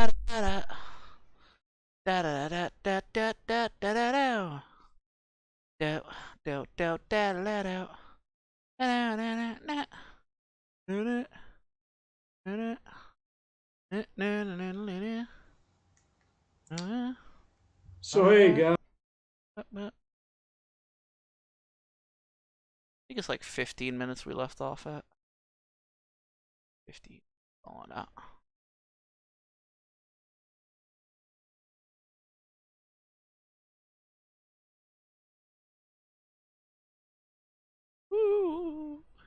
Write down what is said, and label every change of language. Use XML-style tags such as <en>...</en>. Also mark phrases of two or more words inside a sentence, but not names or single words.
<en>da da da da da da da da da da do do do da da do da da da da So hey guys, I think it's like 15 minutes we left off at. 50 on out. Ooh.</en>